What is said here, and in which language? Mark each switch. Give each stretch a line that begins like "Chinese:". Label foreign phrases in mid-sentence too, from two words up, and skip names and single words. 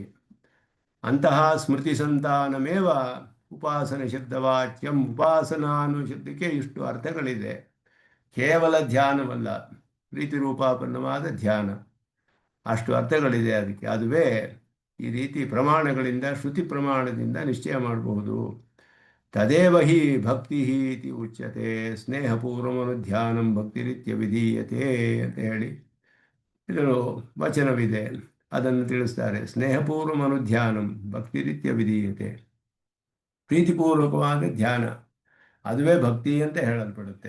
Sanskrit: ಅಂತಹ ಸ್ಮೃತಿ ಸಂತಾನಮೇವ ಉಪಾಸನೆ ಶಬ್ದವಾಚ್ಯಂ.
Kannada: ಉಪಾಸನಾ ಅನ್ನೋ ಶಬ್ದಕ್ಕೆ ಇಷ್ಟು ಅರ್ಥಗಳಿದೆ. ಕೇವಲ ಧ್ಯಾನವಲ್ಲ, ಪ್ರೀತಿ ರೂಪಾಪನ್ನವಾದ ಧ್ಯಾನ, ಅಷ್ಟು ಅರ್ಥಗಳಿದೆ ಅದಕ್ಕೆ. ಅದುವೇ ಈ ರೀತಿ ಪ್ರಮಾಣಗಳಿಂದ, ಶ್ರುತಿ ಪ್ರಮಾಣದಿಂದ ನಿಶ್ಚಯ ಮಾಡಬಹುದು.
Sanskrit: ತದೇವ ಹಿ ಭಕ್ತಿ ಇತಿ ಉಚ್ಯತೆ. ಸ್ನೇಹಪೂರ್ವಮನುಧ್ಯಾನಂ ಭಕ್ತಿರಿತ್ಯ ವಿಧೀಯತೆ
Kannada: ಅಂತ ಹೇಳಿ ಇದನ್ನು ವಚನವಿದೆ, ಅದನ್ನು ತಿಳಿಸ್ತಾರೆ.
Sanskrit: ಸ್ನೇಹಪೂರ್ವಮನುಧ್ಯಾನಂ ಭಕ್ತಿರಿತ್ಯ ವಿಧೀಯತೆ.
Kannada: ಪ್ರೀತಿಪೂರ್ವಕವಾದ ಧ್ಯಾನ, ಅದುವೇ ಭಕ್ತಿ ಅಂತ ಹೇಳಲ್ಪಡುತ್ತೆ.